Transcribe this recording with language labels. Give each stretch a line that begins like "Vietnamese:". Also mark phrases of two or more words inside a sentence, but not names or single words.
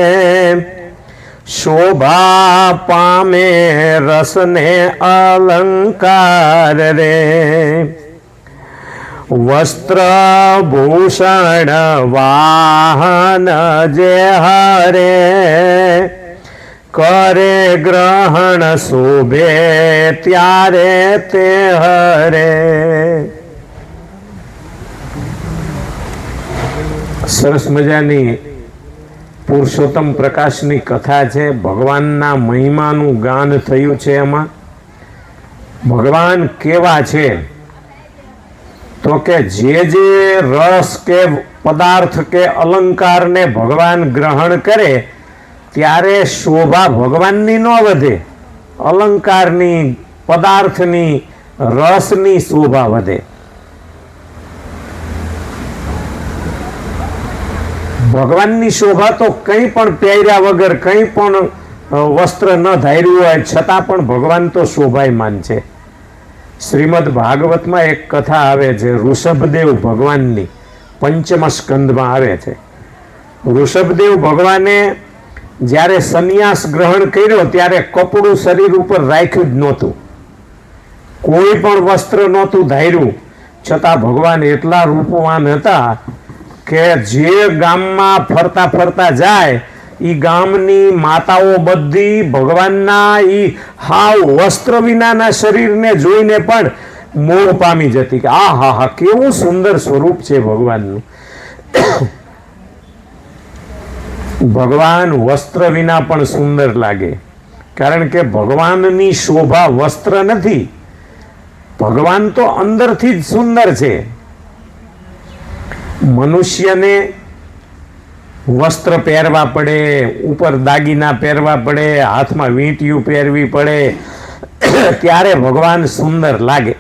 Gujarati: શોભા પામે રસને અલંકાર રે વસ્ત્ર ભૂષણ વાહન જે હરે કરે ગ્રહણ શોભે ત્યારે તે હરે। સરસ મજાની પુરુષોત્તમ પ્રકાશની કથા હૈ। ભગવાનના મહિમાનું ગાન થયું છે। એમાં ભગવાન કેવા છે તો કે જે રસ કે પદાર્થ કે અલંકાર ને ભગવાન ગ્રહણ કરે ત્યારે શોભા ભગવાનની ન વધે, અલંકારની પદાર્થની રસની શોભા વધે। ભગવાનની શોભા તો કઈ પણ પહેર્યા વગર કઈ પણ વસ્ત્ર ન ધાર્યું હોય છતાં પણ ભગવાન તો શોભાયમાન છે। શ્રીમદ ભાગવત મેં એક કથા આવે છે ઋષભદેવ ભગવાનની, પંચમ સ્કંદમાં આવે છે। ઋષભદેવ ભગવાને જ્યારે સંન્યાસ ગ્રહણ કર્યો ત્યારે કપડું શરીર ઉપર રાખ્યું જ નહોતું, કોઈ પણ વસ્ત્ર નહોતું ધાર્યું, છતાં ભગવાન એટલા રૂપવાન હતા કે જે ગામમાં ફરતા ફરતા જાએ ઈ ગામની માતાઓ બધી ભગવાનના ઈ હાવ વસ્ત્ર વિનાના શરીરને જોઈને પણ મોહ પામી જતી કે આ હા હા કેવું સુંદર સ્વરૂપ છે ભગવાનનું। ભગવાન વસ્ત્ર વિના પણ સુંદર લાગે, કારણ કે ભગવાનની શોભા વસ્ત્ર નથી, ભગવાન તો અંદરથી જ સુંદર છે। મનુષ્ય ને વસ્ત્ર પહેરવા પડે, ઊપર દાગીના પહેરવા પડે, હાથ મેં વીંટિયૂં પહેરવી પડે ત્યારે ભગવાન સુંદર લાગે।